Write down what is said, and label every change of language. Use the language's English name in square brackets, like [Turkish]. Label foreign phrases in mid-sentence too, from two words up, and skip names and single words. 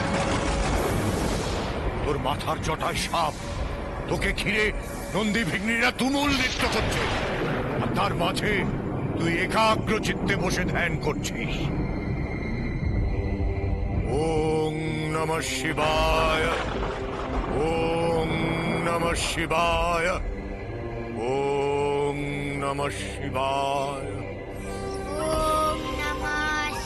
[Bangla] তোর মাথার জটায় সাপ, তোকে ঘিরে নন্দী ভিগ্নীরা তুমুল নৃত্য করছে, আর তার মাঝে তুই একাগ্র চিত্তে বসে ধ্যান করছিস। [Sanskrit] ওম নমঃ শিবায়, ওম নমঃ শিবায়, ওম নমঃ শিবায়। ওম নমঃ